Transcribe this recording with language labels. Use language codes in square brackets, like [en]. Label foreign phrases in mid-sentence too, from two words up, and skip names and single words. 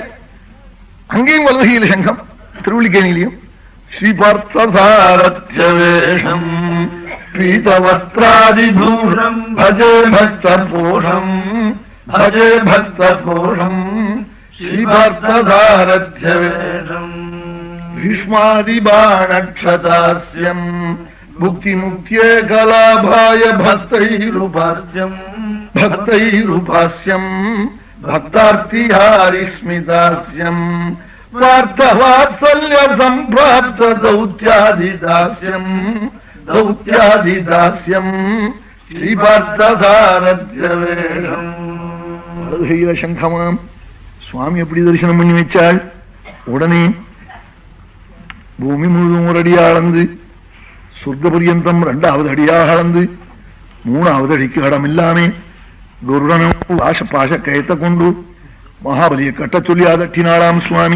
[ta] அங்கேயும் வலதுகையில சங்கம் திருவள்ளிக்கேணியிலையும். [sa] श्री पार्थसारथ्यवेषं पीतवस्त्रादिभूषं भजे भक्तपोषं भजे भक्तपोषं श्री पार्थसारथ्यवेषं. भीष्मादिबाणक्षतास्यम् भुक्तिमुक्त्ये कलाभाय भक्तैरुपास्यम् भक्तार्तिहारिस्मितास्यम् वार्तवात्सल्य सम्प्राप्त दौत्यादिदास्यम् ஸ்ரீபார்த்தசாரத்யவேஷம். [ta] வலதுகையில சங்கமாம் சுவாமி எப்படி தரிசனம் பண்ணி வச்சாள். உடனே பூமி முழுதும் ஒரு அடியா அளந்து சொர்க்க பரியந்தம் 2வது அடியாக அளந்து 3வது அடிக்கு இடமில்லாமே குருடனும் பாஷ கயத்தை கொண்டு மகாபலியை கட்ட சொல்லி அதட்டினாளாம் சுவாமி.